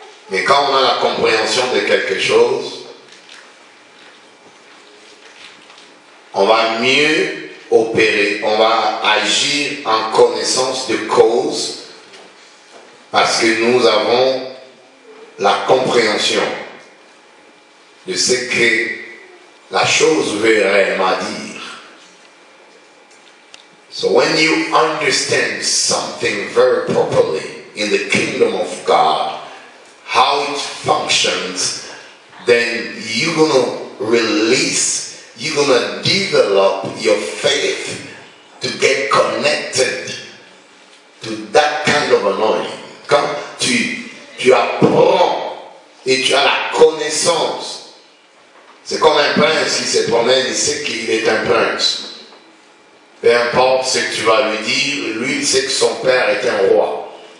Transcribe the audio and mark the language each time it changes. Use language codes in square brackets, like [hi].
[fr] Mais quand on a la compréhension de quelque chose, on va mieux opérer, on va agir en connaissance de cause parce que nous avons la compréhension de ce que la chose veut réellement dire. [en] So when you understand something very properly in the kingdom of God, how it functions, then you're going to release, you're going to develop your faith to get connected to that kind of anointing. [fr] Quand tu apprends et tu as la connaissance, c'est comme un prince qui se promène, il sait qu'il est un prince. Peu importe ce que tu vas lui dire, lui il sait que son père est un roi.